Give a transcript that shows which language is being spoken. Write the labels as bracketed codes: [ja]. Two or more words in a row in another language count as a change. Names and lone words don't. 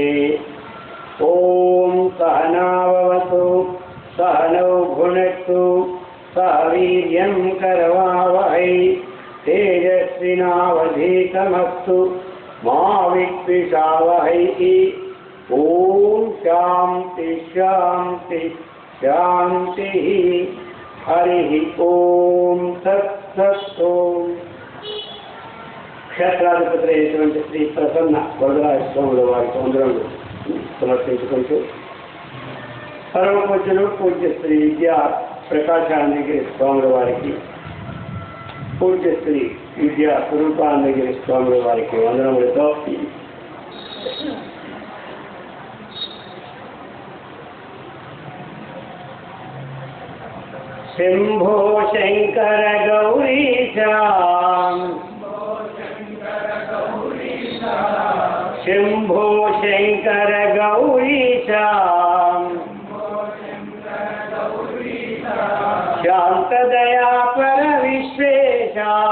[sa] ओम सहनाववतु सहनौ भुनक्तु सह वीर्यं करवावहै तेजस्विनावधीतमस्तु मा विद्विषावहै। ओम शांति शांति शांति। हरि ओम तत्सत्। [te] క్షేత్రాధిపతి శ్రీ ప్రసన్న వరదరాజ స్వాముల వారి సౌందర్యంలో సమర్పించుకుంటూ పరమపూజ్యులు పూజ్య శ్రీ విద్యా ప్రకాశానందగిరి స్వాముల వారికి, పూజ్య శ్రీ విద్యా స్వరూపానందగిరి స్వాముల వారికి వందనములతో [sa] శంభో శంకర గౌరీశా शंभो शंकर गौरीशा शांत दया पर विश्वेशा